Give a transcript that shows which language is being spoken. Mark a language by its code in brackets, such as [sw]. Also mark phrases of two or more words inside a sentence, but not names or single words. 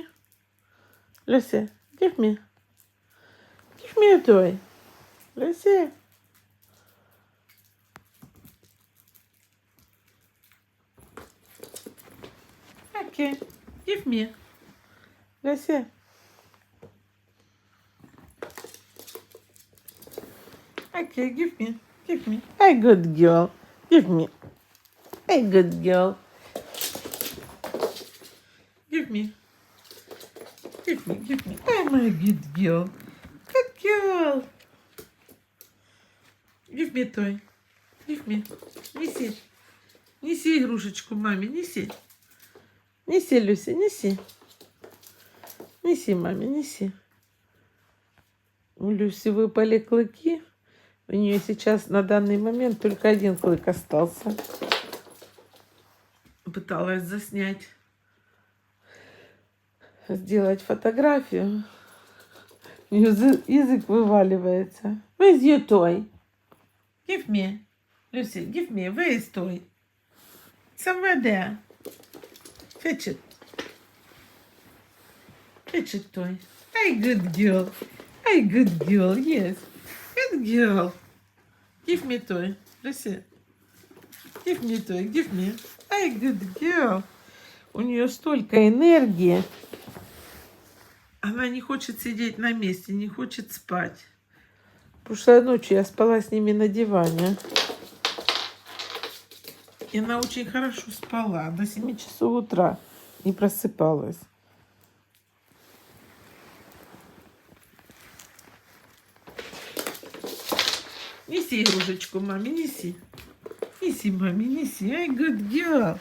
[en] Lucy, give me. Give me a toy. Lucy. Okay, give me. Lucy. Okay, give me. Give me. Hey, good girl. Give me. Hey, good girl. Give me. Give me, give me. Hey, my good girl. Good girl. Give me a toy. Give me. [ru] Неси. Неси игрушечку маме, неси. Неси, Люси, неси. Неси маме, неси. У Люси выпали клыки. У нее сейчас на данный момент только один клык остался. Пыталась заснять. Сделать фотографию. У нее язык вываливается. [en] Where's your toy? Give me. Lucy, give me. Where is toy? Somewhere there. Fetch it. Fetch it, toy. Hey, good girl. Hey, good girl. Yes. Good girl. Give me toy. Lucy. Give me toy. Give me. Hey, good girl. [ru] У нее столько энергии. Она не хочет сидеть на месте, не хочет спать. Прошлой ночью я спала с ними на диване. И она очень хорошо спала. До 7 часов утра не просыпалась. Неси игрушечку маме, неси. Неси маме, неси. Ай, [en] good girl.